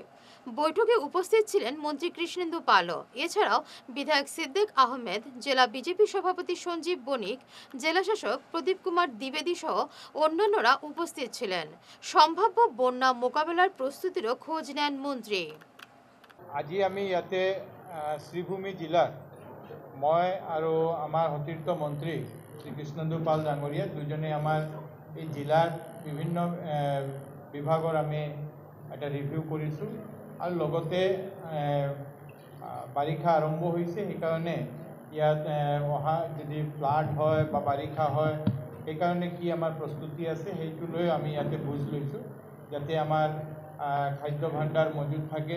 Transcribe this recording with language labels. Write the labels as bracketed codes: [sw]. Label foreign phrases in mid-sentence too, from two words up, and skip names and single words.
[bn] বৈঠকে উপস্থিত ছিলেন মন্ত্রী কৃষ্ণেন্দু পালও। এছাড়াও বিধায়ক সিদ্দিক আহমেদ, জেলা বিজেপি সভাপতি সঞ্জীব বণিক, জেলাশাসক প্রদীপ কুমার দ্বিবেদী সহ অন্যান্যরা উপস্থিত ছিলেন। সম্ভাব্য বন্যা মোকাবেলার প্রস্তুতিরও খোঁজ নেন মন্ত্রী। [as] আজি আমি ইয়াতে শ্রীভূমি জিলার মই আৰু আমাৰ সতীৰ্থ মন্ত্ৰী শ্ৰী কৃষ্ণেন্দু পাল ডাঙৰীয়া দুজনে আমাৰ এই জিলাৰ বিভিন্ন বিভাগৰ আমি এটা ৰিভিউ কৰিছোঁ। আৰু লগতে বাৰিষা আৰম্ভ হৈছে, সেইকাৰণে ইয়াত অহা যদি ফ্লাড হয় বা বাৰিষা হয় সেইকাৰণে কি আমাৰ প্ৰস্তুতি আছে সেইটো লৈ আমি ইয়াতে বুজ লৈছোঁ, যাতে আমাৰ খাদ্য ভাণ্ডাৰ মজুত থাকে।